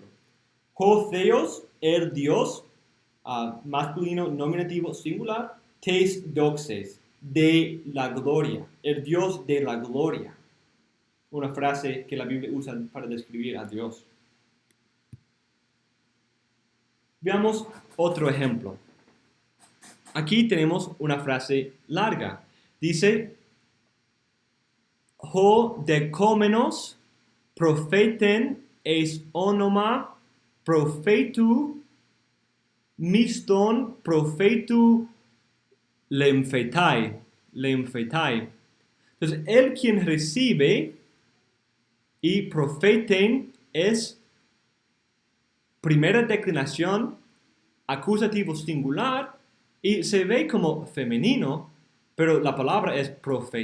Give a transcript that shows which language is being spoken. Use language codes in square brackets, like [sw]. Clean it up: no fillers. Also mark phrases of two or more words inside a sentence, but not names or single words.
[el] ὁ θεός, [es] el Dios, masculino nominativo singular, [el] τῆς δόξης, [es] de la gloria, el Dios de la gloria. Una frase que la Biblia usa para describir a Dios. Veamos otro ejemplo. Aquí tenemos una frase larga. Dice, [el] ὁ δεχόμενος προφήτην εἰς ὄνομα προφήτου μισθὸν προφήτου λήμψεται. [es] Entonces, el quien recibe y profeten es primera declinación, acusativo singular, y se ve como femenino, pero la palabra es profetes.